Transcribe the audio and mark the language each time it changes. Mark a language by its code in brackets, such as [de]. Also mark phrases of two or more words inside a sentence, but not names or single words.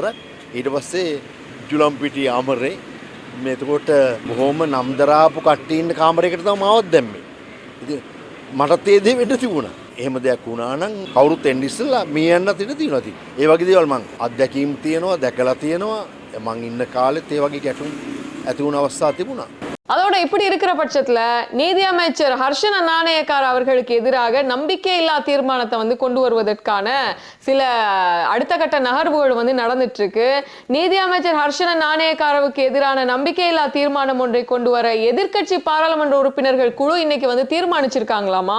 [si] ඊට පස්සේ ජුලම්පිටි ආමරේ මේ එතකොට බොහොම නම් දරාපු කට්ටිය ඉන්න කාමරයකට තමයි මාවත් දැම්මේ. ඉතින් මටත් ඒ දේ වෙන්න තිබුණා. එහෙම දෙයක් වුණා නම් කවුරුත් එන්න ඉස්සෙල්ලා මේ යන්නත් ඉඩ තියෙනවා. ඉතින් ඒ වගේ දේවල් මං අත්දැකීම් තියෙනවා, දැකලා තියෙනවා. මං ඉන්න කාලෙත් ඒ වගේ ගැටුම් ඇති වුණ අවස්ථා තිබුණා. [ta] அதோட இப்படி இருக்கிற பட்சத்துல நீதி அமைச்சர் ஹர்ஷன நாணயக்கார் அவர்களுக்கு எதிராக நம்பிக்கையில்லா தீர்மானத்தை வந்து கொண்டு வருவதற்கான சில அடுத்த கட்ட நகர்வுகள் வந்து நடந்துட்டு இருக்கு. நீதி அமைச்சர் ஹர்ஷன நாணயக்காரவுக்கு எதிரான நம்பிக்கையில்லா தீர்மானம் ஒன்றை கொண்டு வர எதிர்க்கட்சி பாராளுமன்ற உறுப்பினர்கள் குழு இன்னைக்கு வந்து தீர்மானிச்சிருக்காங்களாமா.